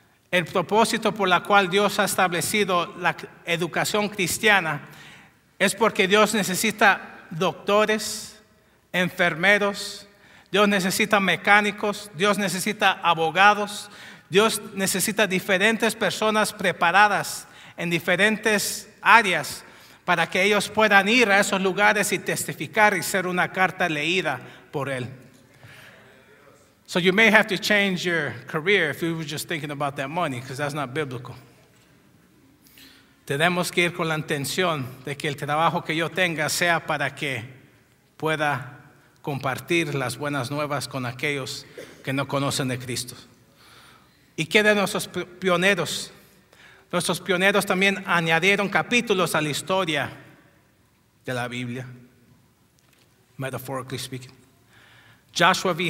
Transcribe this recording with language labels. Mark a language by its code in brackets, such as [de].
[es] El propósito por el cual Dios ha establecido la educación cristiana es porque Dios necesita doctores, enfermeros, Dios necesita mecánicos, Dios necesita abogados, Dios necesita diferentes personas preparadas en diferentes áreas para que ellos puedan ir a esos lugares y testificar y ser una carta leída por Él. [en] So you may have to change your career if you were just thinking about that money, because that's not biblical. [es] Tenemos que ir con la intención de que el trabajo que yo tenga sea para que pueda compartir las buenas nuevas con aquellos que no conocen de Cristo. ¿Y qué de nuestros pioneros? Nuestros pioneros también añadieron capítulos a la historia de la Biblia, [en] metaphorically speaking. [es] Joshua V.